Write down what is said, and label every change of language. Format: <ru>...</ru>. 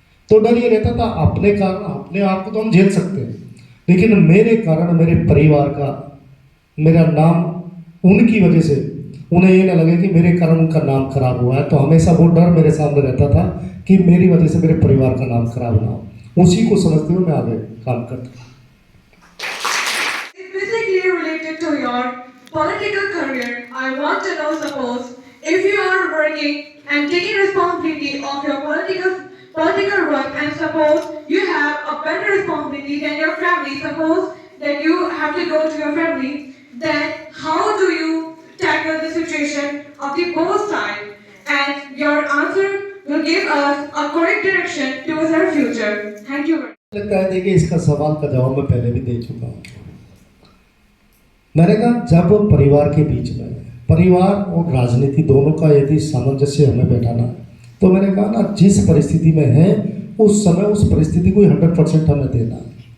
<hi>तो डर ये रहता था अपने कारण अपने आप को तो हम झेल सकते हैं, लेकिन मेरे कारण मेरे परिवार का, मेरा नाम उनकी वजह से उन्हें ये ना लगे कि मेरे कारण उनका नाम खराब हुआ है। तो हमेशा वो डर मेरे सामने रहता था कि मेरी वजह से मेरे परिवार का नाम खराब ना हो। उसी को समझते हुए मैं आगे काम करता हूँ।</hi> <en>Specifically related to your political career, I want to know, suppose if you are working and taking responsibility of your political work, and suppose you have a better responsibility than your family, suppose that you have to go to your family, then how do you tackle the situation of the both sides? And your answer will give us a correct direction towards our future. Thank you.</en> <hi>लगता है देखिए इसका सवाल का जवाब मैं पहले भी दे चुका हूँ। मैंने कहा जब परिवार के बीच में, परिवार और राजनीति दोनों का यदि सामंजस्य हमें बैठाना है, तो मैंने कहा ना जिस परिस्थिति में है उस समय उस परिस्थिति को 100% हमें देना है।</hi>